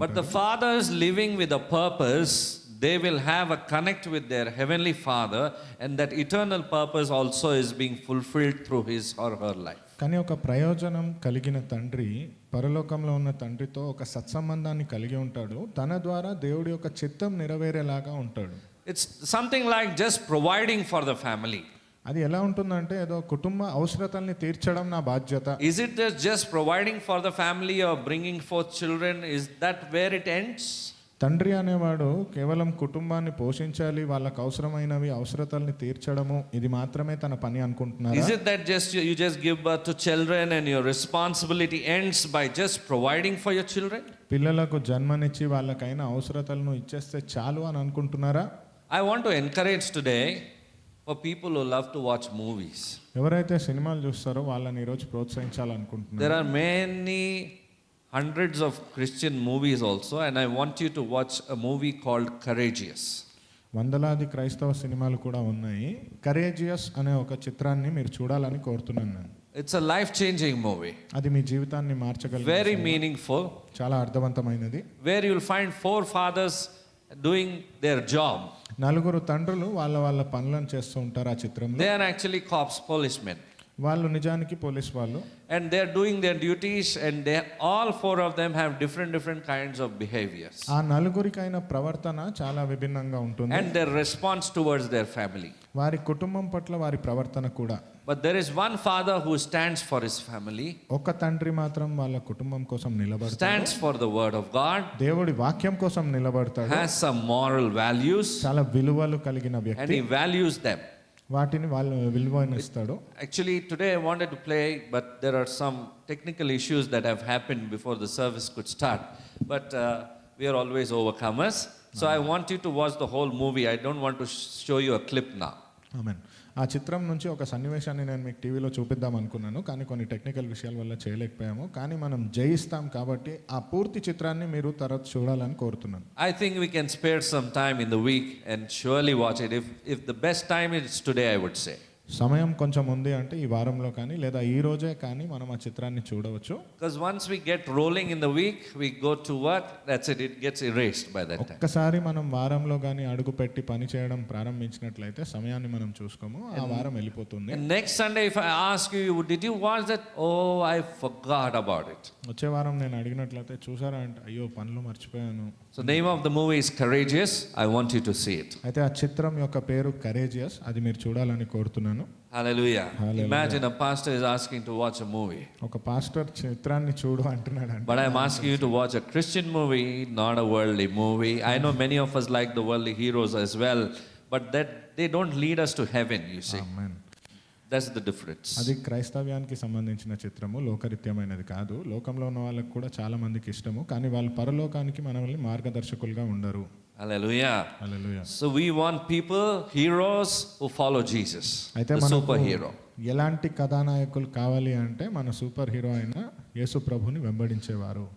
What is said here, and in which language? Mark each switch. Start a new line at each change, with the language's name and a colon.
English: But the fathers living with a purpose, they will have a connect with their heavenly Father, and that eternal purpose also is being fulfilled through his or her life.
Telugu: కానీ ఒక ప్రయోజనం కలిగిన తండ్రి పరలోకంలో ఉన్న తండ్రితో ఒక సత్సంబంధాన్ని కలిగి ఉంటాడు. తన ద్వారా దేవుడి యొక్క చిత్తం నెరవేరేలాగా ఉంటాడు.
English: It's something like just providing for the family.
Telugu: అది ఎలా ఉంటుందంటే ఏదో కుటుంబ అవసరతల్ని తీర్చడం నా బాధ్యత.
English: Is it just providing for the family or bringing forth children? Is that where it ends?
Telugu: తండ్రి అనేవాడు కేవలం కుటుంబాన్ని పోషించాలి, వాళ్ళకు అవసరమైనవి అవసరతల్ని తీర్చడము, ఇది మాత్రమే తన పని అనుకుంటున్నారు.
English: Is it that just you just give birth to children and your responsibility ends by just providing for your children?
Telugu: పిల్లలకు జన్మనిచ్చి వాళ్ళకైన అవసరతలను ఇచ్చేస్తే చాలు అని అనుకుంటున్నారా?
English: I want to encourage today for people who love to watch movies.
Telugu: ఎవరైతే సినిమాలు చూస్తారో వాళ్ళని ఈరోజు ప్రోత్సహించాలనుకుంటున్నారు.
English: There are many hundreds of Christian movies also, and I want you to watch a movie called Courageous.
Telugu: వందలాది క్రైస్తవ సినిమాలు కూడా ఉన్నాయి. కరేజియస్ అనే ఒక చిత్రాన్ని మీరు చూడాలని కోరుతున్నాను నేను.
English: It's a life-changing movie.
Telugu: అది మీ జీవితాన్ని మార్చగలదు.
English: Very meaningful.
Telugu: చాలా అర్థవంతమైనది.
English: Where you'll find 4 fathers doing their job.
Telugu: నలుగురు తండ్రులు వాళ్ళ పనులను చేస్తూ ఉంటారు ఆ చిత్రంలో.
English: They are actually cops, policemen.
Telugu: వాళ్ళు నిజానికి పోలీస్ వాళ్ళు.
English: And they are doing their duties, and they all four of them have different kinds of behaviors.
Telugu: ఆ నలుగురికైన ప్రవర్తన చాలా విభిన్నంగా ఉంటుంది.
English: And their response towards their family.
Telugu: వారి కుటుంబం పట్ల వారి ప్రవర్తన కూడా.
English: But there is one father who stands for his family,
Telugu: ఒక తండ్రి మాత్రం వాళ్ళ కుటుంబం కోసం నిలబడతాడు,
English: stands for the word of God,
Telugu: దేవుడి వాక్యం కోసం నిలబడతాడు,
English: has some moral values,
Telugu: చాలా విలువలు కలిగిన
English: and
Telugu: వ్యక్తి,
English: he values them.
Telugu: వాటిని వాళ్ళు విలువనిస్తాడు.
English: Actually, today I wanted to play, but there are some technical issues that have happened before the service could start. But we are always overcomers. So I want you to watch the whole movie. I don't want to show you a clip now.
Telugu: ఆమేన్. ఆ చిత్రం నుంచి ఒక సన్నివేశాన్ని నేను మీకు టీవీలో చూపిద్దాం అనుకున్నాను, కానీ కొన్ని టెక్నికల్ విషయాల వల్ల చేయలేకపోయాము. కానీ మనం జయిస్తాం కాబట్టి ఆ పూర్తి చిత్రాన్ని మీరు తర్వాత చూడాలని కోరుతున్నాను.
English: I think we can spare some time in the week and surely watch it. If the best time is today, I would say.
Telugu: సమయం కొంచెం ఉంది అంటే ఈ వారంలో కానీ లేదా ఈ రోజే కానీ మనం ఆ చిత్రాన్ని చూడవచ్చు.
English: Because once we get rolling in the week, we go to work, that's it, it gets erased by that time.
Telugu: ఒక్కసారి మనం వారంలో కానీ అడుగు పెట్టి పని చేయడం ప్రారంభించినట్లయితే సమయాన్ని మనం చూసుకోము, ఆ వారం వెళ్ళిపోతుంది.
English: And next Sunday, if I ask you, did you watch that? Oh, I forgot about it.
Telugu: వచ్చే వారం నేను అడిగినట్లయితే చూసారా అంటే అయ్యో పనులు మర్చిపోయాను.
English: So the name of the movie is Courageous. I want you to see it.
Telugu: అయితే ఆ చిత్రం యొక్క పేరు కరేజియస్, అది మీరు చూడాలని కోరుతున్నాను.
English: Hallelujah. Hallelujah. Imagine a pastor is asking to watch a movie.
Telugu: ఒక పాస్టర్ చిత్రాన్ని చూడు అంటున్నాడు అంటే,
English: But I'm asking you to watch a Christian movie, not a worldly movie. I know many of us like the worldly heroes as well, but that they don't lead us to heaven, you see.
Telugu: Amen.
English: That's the difference.
Telugu: అది క్రైస్తవ్యానికి సంబంధించిన చిత్రము, లోకరీత్యమైనది కాదు. లోకంలో ఉన్న వాళ్ళకి కూడా చాలా మందికి ఇష్టము, కానీ వాళ్ళు పరలోకానికి మనల్ని మార్గదర్శకులుగా ఉండరు.
English: Hallelujah.
Telugu: Hallelujah.
English: So we want people, heroes who follow Jesus,
Telugu: అయితే
English: the
Telugu: మనకు
English: superhero.
Telugu: ఎలాంటి కథానాయకులు కావాలి అంటే మన సూపర్ హీరో అయిన యేసు ప్రభుని వెంబడించేవారు.